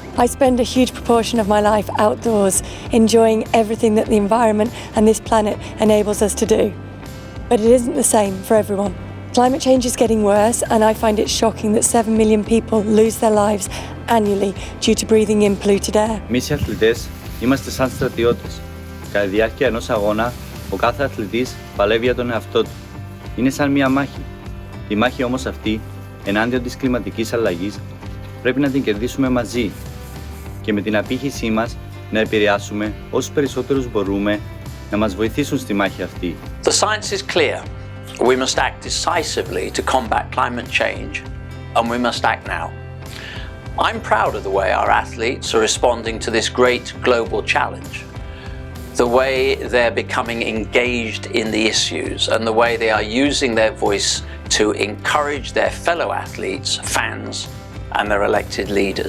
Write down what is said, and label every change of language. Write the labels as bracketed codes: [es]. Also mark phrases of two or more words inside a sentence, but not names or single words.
[en] I spend a huge proportion of my life outdoors, enjoying everything that the environment and this planet enables us to do. But it isn't the same for everyone. Climate change is getting worse, and I find it shocking that 7 million people lose their lives annually due to breathing in polluted air. [el] Εμείς οι αθλητές είμαστε σαν στρατιώτες. Κατά τη διάρκεια ενός αγώνα, ο κάθε αθλητής παλεύει για τον εαυτό του. Είναι σαν μία μάχη. Τη μάχη όμως αυτή, ενάντια της κλιματικής αλλαγής, πρέπει να την κερδίσουμε μαζί και με την απήχησή μας να επηρεάσουμε όσους περισσότερους μπορούμε να μας βοηθήσουν στη μάχη αυτή. [en] The science is clear. We must act decisively to combat climate change, and we must act now. I'm proud of the way our athletes are responding to this great global challenge. The way they're becoming engaged in the issues and the way they are using their voice to encourage their fellow athletes, fans, and their elected leaders.